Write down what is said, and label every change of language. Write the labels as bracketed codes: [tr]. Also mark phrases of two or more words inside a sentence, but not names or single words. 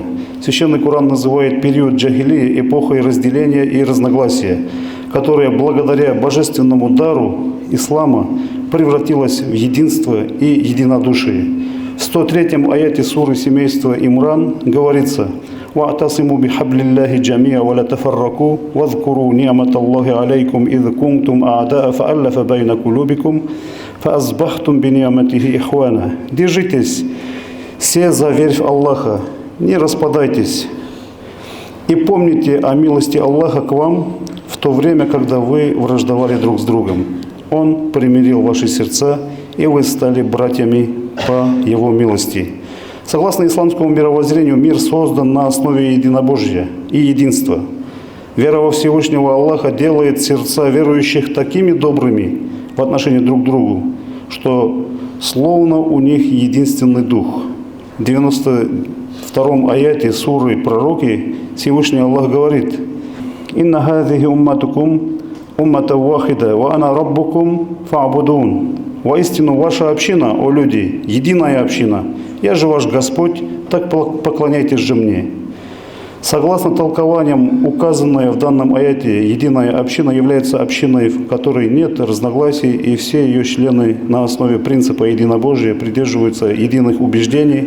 [ru] Священный Коран называет период джахилии эпохой разделения и разногласия, которая благодаря божественному дару ислама превратилась в единство и единодушие. В 103-м аяте суры семейства Имран говорится: [ar] «واعتصموا بحبل الله جميعا ولا تفرقوا واذكروا نعمت الله عليكم إذ كنتم أعداء فألف بين قلوبكم فأصبحتم بنعمته إخوانا». [ru] Держитесь все за верь в Аллаха, не распадайтесь, и помните о милости Аллаха к вам в то время, когда вы враждовали друг с другом. Он примирил ваши сердца, и вы стали братьями по Его милости. Согласно исламскому мировоззрению, мир создан на основе единобожия и единства. Вера во Всевышнего Аллаха делает сердца верующих такими добрыми в отношении друг к другу, что словно у них единственный дух. В 92-м аяте суры Пророки Всевышний Аллах говорит: [ar] «إن هذه أمتكم أمة واحدة وأنا ربكم فاعبدون». [ru] Воистину, ваша община, о люди, единая община. Я же ваш Господь, так поклоняйтесь же мне. Согласно толкованиям, указанная в данном аяте единая община является общиной, в которой нет разногласий, и все ее члены на основе принципа единобожия придерживаются единых убеждений.